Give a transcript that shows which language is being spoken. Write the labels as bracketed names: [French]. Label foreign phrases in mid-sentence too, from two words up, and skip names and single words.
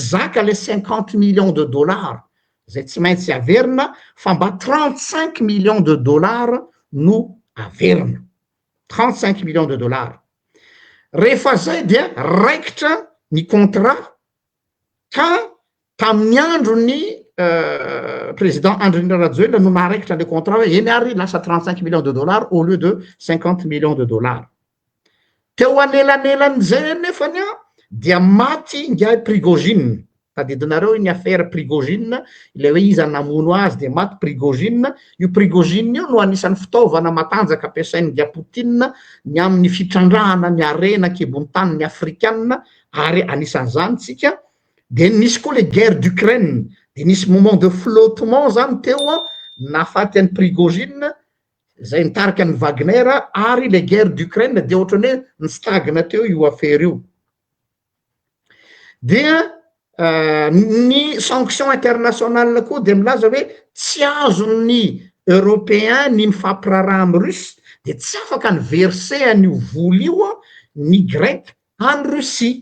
[Malagasy] zaka le [French] 50 millions de dollars [Malagasy] zay tsy maintsy averina fa mba [French] 35 millions de dollars [Malagasy] no averina [French] 35 millions de dollars [Malagasy] rehefa zay dia raikitra ny contrat ka tamin'ny andro ny président Andry Nirina Rajoelina no naharaikitra [French] le contrat [Malagasy] hoe eny ary lasa [French] 35 millions de dollars au lieu de 50 millions de dollars [Malagasy] teo anelanelan'izay nefany dia maty ngiahy Prigozhin tadidinareo ny affaire Prigozhin le hoe iza namono azy de maty Prigozhin io Prigozhin io no anisan'ny fitaovana matanjaka ampiasain'ny Poutine ny amin'ny fitrandrahana ny arena kibony tany ny afrikanina ary anisan'izany tsika de nisy koa [French] le guerre d'Ukraine [Malagasy] de nisy [French] moment de flottement [Malagasy] zany teo nafaty an'ny Prigozhin zay nitarika ny Wagner ary [French] le guerre d'Ukraine [Malagasy] de ohatrany hoe nistagna teo io affaire io dia ny [French] sanction internationale [Malagasy] koa de milaza hoe tsy azon'ny européen ny mifampiraraha amy russe de tsy afaka ny verser an'io vola io ny grec any Russie